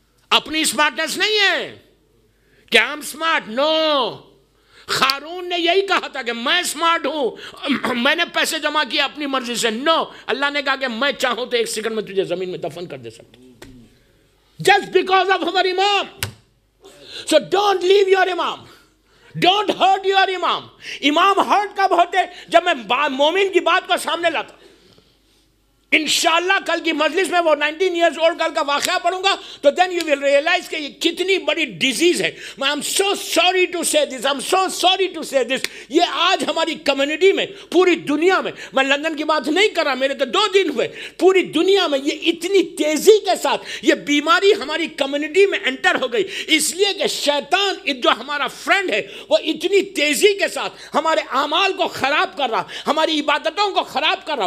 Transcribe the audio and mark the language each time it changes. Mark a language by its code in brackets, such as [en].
[ur] اپنی اسمارٹنس نہیں ہے کہ ہم اسمارٹ, نو. قارون نے یہی کہا تھا کہ میں اسمارٹ ہوں, میں نے پیسے جمع کیا اپنی مرضی سے. نو, اللہ نے کہا کہ میں چاہوں تو 1 سیکنڈ میں تجھے زمین میں دفن کر دے سکتا ہوں, [en] just because of our imam. So don't leave your imam, don't hurt your imam. [ur] امام ہرٹ کب ہوتے؟ جب میں مومن کی بات کو سامنے لاتا. انشاءاللہ کل کی مجلس میں وہ 19 years old کل کا واقعہ پڑھوں گا, تو [en] then you will realize [ur] کہ یہ کتنی بڑی ڈیزیز ہے. [en] I'm so sorry to say this, I'm so sorry to say this. [ur] یہ آج ہماری کمیونٹی میں, پوری دنیا میں, میں لندن کی بات نہیں کر رہا, میرے تو 2 دن ہوئے, پوری دنیا میں یہ اتنی تیزی کے ساتھ یہ بیماری ہماری کمیونٹی میں انٹر ہو گئی. اس لیے کہ شیطان جو ہمارا فرینڈ ہے وہ اتنی تیزی کے ساتھ ہمارے اعمال کو خراب کر رہا, ہماری عبادتوں کو خراب کر رہا.